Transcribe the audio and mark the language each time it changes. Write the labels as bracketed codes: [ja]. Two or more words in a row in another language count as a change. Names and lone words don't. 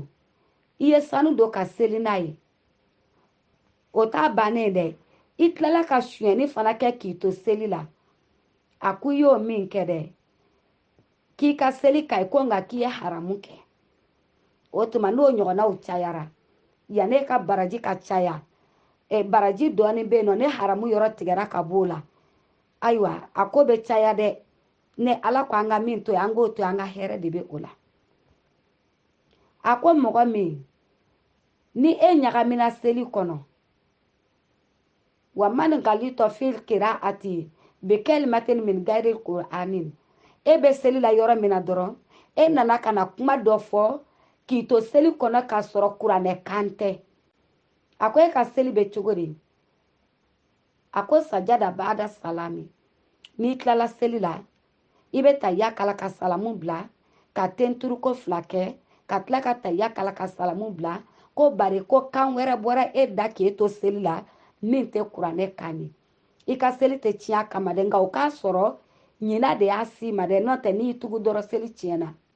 [bm] i ye sanu don ka seli n'a ye o t'a bannen dɛ i tilala ka suɲɛni fana kɛ k'i to seli la a ko i y'o min kɛ dɛ k'i ka seli ka ɲi ko nka k'i ye haramu kɛ o tuma n'o ɲɔgɔnnaw cayara yan'e ka baraji ka caya baraji dɔɔni bɛ yen nɔ ne haramu yɔrɔ tigɛra ka b'o la ayiwa a ko bɛ caya dɛ ne ala ko an ka min to yen an k'o to yen an ka hɛrɛ de bɛ o la a ko mɔgɔ min ni e ɲagamina seli kɔnɔ [ar] ومن غلط في القراءة بكلمة من غير قرآن [bm] e bɛ seli la yɔrɔ min na dɔrɔn e nana ka na kuma dɔ fɔ k'i to seli kɔnɔ k'a sɔrɔ kuranɛ kan tɛ a ko e ka seli bɛ cogo di a ko [ar] سجدة بعد السلام [bm] n'i tilala seli la i bɛ tayya kala ka salamu bila ka tenturuko 2 kɛ ka tila ka tayya kala ka salamu bila ko bari ko kan wɛrɛ bɔra e da k'e to seli la min tɛ kuranɛ kan ye i ka seli tɛ tiɲɛ kama dɛ nka o k'a sɔrɔ ɲina de y'a si ma dɛ n'o tɛ n'i tugu dɔrɔn seli tiɲɛna